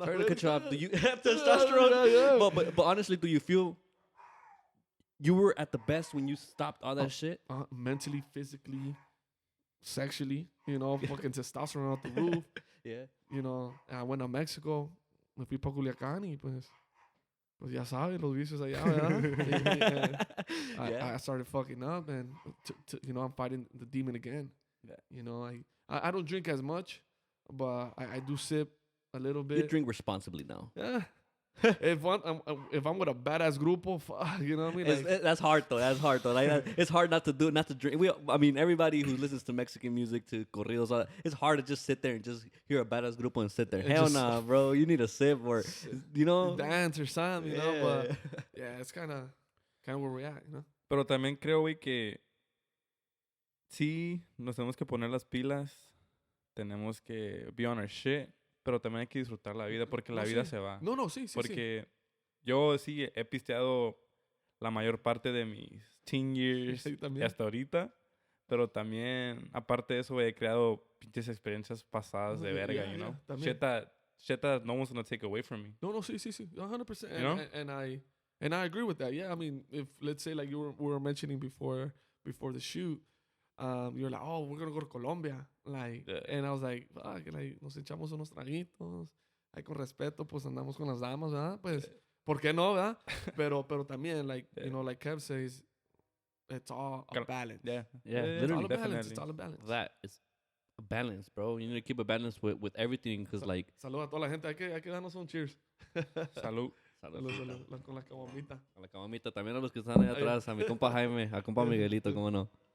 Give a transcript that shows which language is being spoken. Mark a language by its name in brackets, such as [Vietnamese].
[English] Sorry to cut you off. Do you have testosterone? Yeah. But honestly, do you feel you were at the best when you stopped all that shit? Mentally, physically, sexually, you know, fucking testosterone out the roof. Yeah. You know, I went to Mexico. [Spanish] Me fui pa Culiacán y pues ya sabes, los vicios allá, ¿verdad? [English] I started fucking up, and, you know, I'm fighting the demon again. Yeah. You know, I don't drink as much, but I do sip a little bit. You drink responsibly now. Yeah. if I'm with a badass grupo, fuck, you know what I mean? Like, that's hard though. Like it's hard not to drink. I mean, everybody who listens to Mexican music, to corridos, all that, it's hard to just sit there and just hear a badass grupo and sit there. Hell nah, bro. You need a sip or, you know, dance or something, you know. But yeah, it's kind of where we're at, you know. [Spanish] Pero también creo, güey, que sí, nos tenemos que poner las pilas, tenemos que [English] be on our shit, [Spanish] pero también hay que disfrutar la vida porque la vida se va. Sí. Porque yo sí he pisteado la mayor parte de mis [English] teen years [Spanish] y hasta ahorita, pero también, aparte de eso, he creado pinches experiencias pasadas de verga, [English] you know? Shit that no one's gonna take away from me. [Spanish] Sí. 100%. [English] You know? And I agree with that. Yeah, I mean, if, let's say, like we were mentioning before the shoot, you're like, oh, we're gonna go to Colombia, like, and I was like, fuck, like, [Spanish] nos echamos unos traguitos, ahí con respeto, pues andamos con las damas, ¿verdad? Pues, ¿por qué no, verdad? Pero también, [English] like, you know, like Kev says, it's all a balance. Yeah, literally, it's all a balance. That is a balance, bro. You need to keep a balance with everything, because, like, [Spanish] salud a toda la gente, hay que darnos un cheers. Salud. Salud, con la caguamita. A la caguamita, también a los que están ahí atrás, a mi compa Jaime, a compa Miguelito, cómo no.